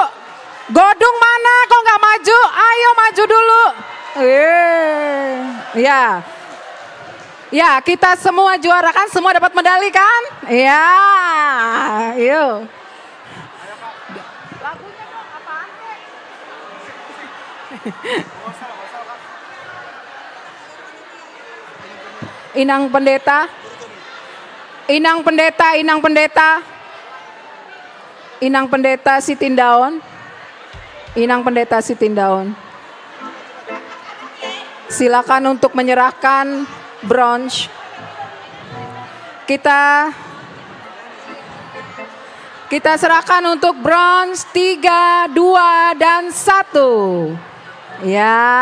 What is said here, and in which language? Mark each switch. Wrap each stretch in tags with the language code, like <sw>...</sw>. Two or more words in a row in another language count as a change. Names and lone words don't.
<id>Godung mana kok nggak maju? Ayo maju dulu. Ya. Ya, kita semua juara kan? Semua dapat medali kan? Ya. Yuk. Lagunya dong apaan? Inang pendeta. Inang pendeta, inang pendeta. Inang pendeta Sitindaun. Inang pendeta Sitindaun. Silakan untuk menyerahkan bronze. Kita serahkan untuk bronze 3, 2, dan 1. Ya.</id>